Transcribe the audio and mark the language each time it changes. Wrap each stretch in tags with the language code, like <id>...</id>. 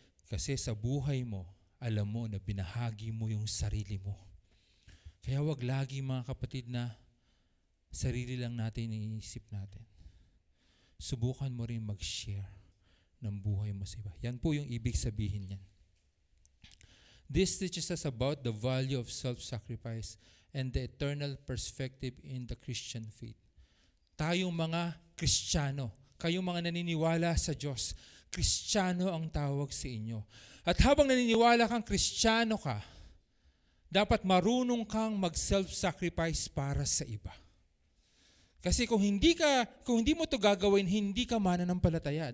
<tl>Kasi sa buhay mo, alam mo na binahagi mo yung sarili mo. Kaya wag lagi, mga kapatid, na sarili lang natin iniisip natin. Subukan mo rin mag-share ng buhay mo sa iba. Yan po yung ibig sabihin niyan.</tl> <en>This teaches us about the value of self-sacrifice and the eternal perspective in the Christian faith.</en> <tl>Tayong mga Kristiyano, kayong mga naniniwala sa Diyos, Kristiyano ang tawag sa inyo. At habang naniniwala kang Kristiyano ka, dapat marunong kang mag-self-sacrifice para sa iba. Kasi kung hindi mo to gagawin, hindi ka mananampalataya.</tl>